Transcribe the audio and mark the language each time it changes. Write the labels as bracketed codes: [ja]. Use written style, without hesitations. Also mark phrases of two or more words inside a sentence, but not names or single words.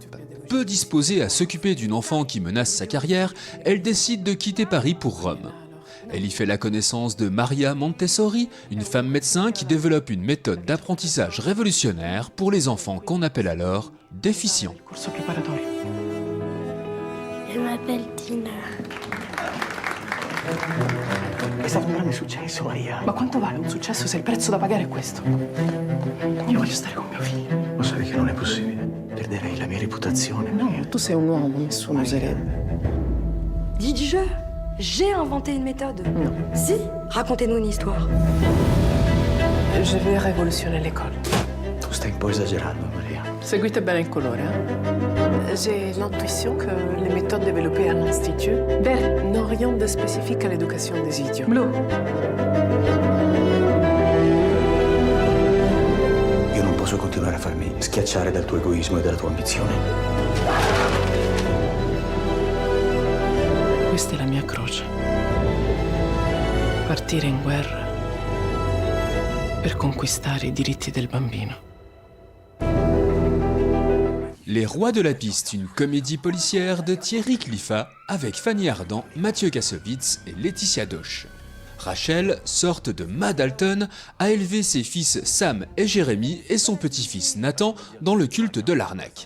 [fr] Peu disposée à s'occuper d'une enfant qui menace sa carrière, elle décide de quitter Paris pour Rome. Elle y fait la connaissance de Maria Montessori, une femme médecin qui développe une méthode d'apprentissage révolutionnaire pour les enfants qu'on appelle alors déficients. Je m'appelle Tina. [it] Questa signora mi è successo, Maria. Ma quanto vale un successo se il prezzo da pagare è questo? Io voglio stare con mio figlio. Lo sai che non è possibile. Perderei la mia reputazione. No, tu sei un uomo, nessuno oserebbe. [fr] Dis du jeu. J'ai inventé une méthode. [it] No. [fr] Si, racontez-nous une histoire. Je vais révolutionner l'école. [it] Tu stai un po' esagerando, Maria. Seguite bene il colore, [fr] hein? J'ai l'intuition que les méthodes développées à l'Institut n'ont rien de spécifique à l'éducation des idiots. Blue. [it] Io non posso continuare a farmi schiacciare dal tuo egoismo e dalla tua ambizione. Questa è la mia croce. Partire in guerra per conquistare i diritti del bambino. [fr] Les Rois de la Piste, une comédie policière de Thierry Cliffat avec Fanny Ardant, Mathieu Kassovitz et Laetitia Doche. Rachel, sorte de Mad Alton, a élevé ses fils Sam et Jérémy et son petit-fils Nathan dans le culte de l'arnaque.